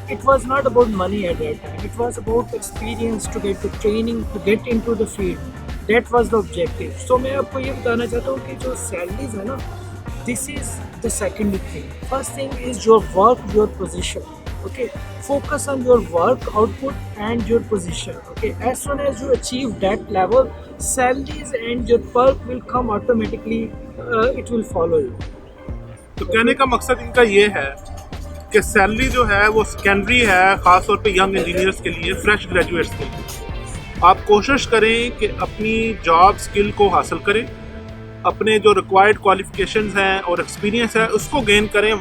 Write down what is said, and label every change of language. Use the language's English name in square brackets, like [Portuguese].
[English] It was not about money at that time. It was about experience, to get the training, to get into the field. That was the objective. [Urdu] So میں آپ کو یہ بتانا چاہتا ہوں کہ جو سیلریز ہے نا, [English] this is the second thing. First thing is your work, your position. Okay, focus on your work output and your position. Okay, as soon as you achieve that level, salaries and your perk will come automatically. It will follow you. [Urdu] تو کہنے کا مقصد ان کا یہ ہے کہ salary جو ہے وہ سیکنڈری ہے, خاص طور پہ ینگ انجینئرس کے لیے, فریش گریجویٹس کے لیے. آپ کوشش کریں کہ اپنی جاب سکل کو حاصل کریں, اپنے جو ریکوائرڈ کوالیفیکیشنز ہیں اور ایکسپیرینس ہے اس کو گین کریں.